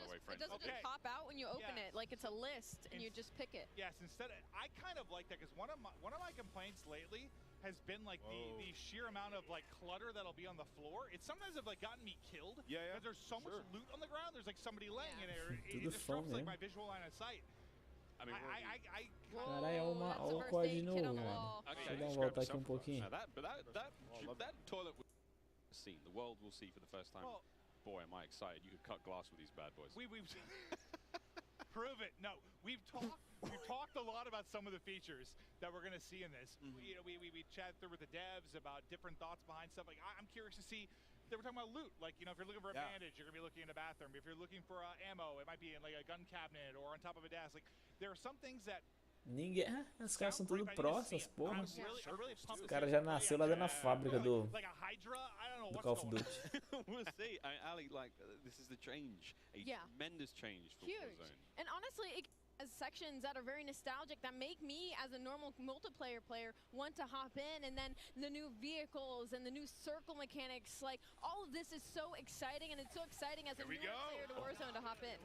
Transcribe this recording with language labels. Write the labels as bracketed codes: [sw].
[en] It doesn't just pop out when you open it, like it's a list and you just pick it. Yes, instead, I kind of like that because one of my complaints lately has been like the sheer amount of like clutter that'll be on the floor. It sometimes have like gotten me killed. Yeah. Because there's so much loot on the ground. There's like somebody laying in there. It disrupts like my visual line of sight. I mean, [pt] Caralho, olha o código de novo, mano. Deixa eu dar uma volta aqui um pouquinho. [en] That toilet was seen. The world will see for the first time. Boy, am I excited! You could cut glass with these bad boys. We've prove it. No, we've talked a lot about some of the features that we're going to see in this. You know, we chatted through with the devs about different thoughts behind stuff. Like I'm curious to see. They were talking about loot. Like, you know, if you're looking for a bandage, you're going to be looking in a bathroom. If you're looking for ammo, it might be in like a gun cabinet or on top of a desk. Like there are some things that. [pt] Ninguém. Os caras são tudo pró, essas porra. Os caras já nasceu lá dentro da fábrica do Call of Duty. [en] We'll see. Ali, like, this is the change. A tremendous change for Warzone. And honestly, it has sections that are very nostalgic that make me, as a normal multiplayer player, want to hop in. And then the new vehicles and the new circle mechanics, like all of this is so exciting, and it's so exciting as a new player to Warzone to hop in.